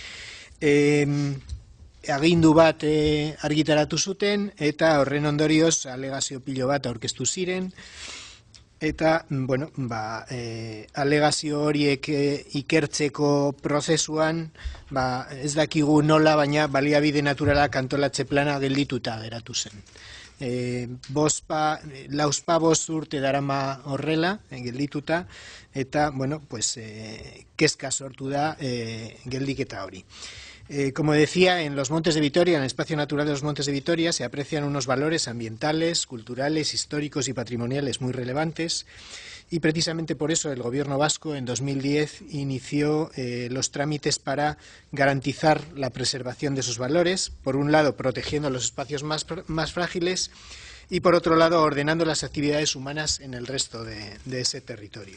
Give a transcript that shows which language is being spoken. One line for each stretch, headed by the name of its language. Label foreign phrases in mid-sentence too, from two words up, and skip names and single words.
Basque: Agindu bat argitaratu zuten, eta horren ondorioz alegazio pilo bat aurkeztu ziren, eta alegazio horiek ikertzeko prozesuan ez dakigu nola, baina baliabide naturalak antolatze plana geldituta geratu zen. Lauzpabost urte darama horrela geldituta, eta kezka sortu da geldiketa hori.
Spanish: Como decía, en los Montes de Vitoria, en el espacio natural de los Montes de Vitoria, se aprecian unos valores ambientales, culturales, históricos y patrimoniales muy relevantes, y precisamente por eso el Gobierno vasco en 2010 inició los trámites para garantizar la preservación de esos valores, por un lado protegiendo los espacios más frágiles y por otro lado ordenando las actividades humanas en el resto de ese territorio.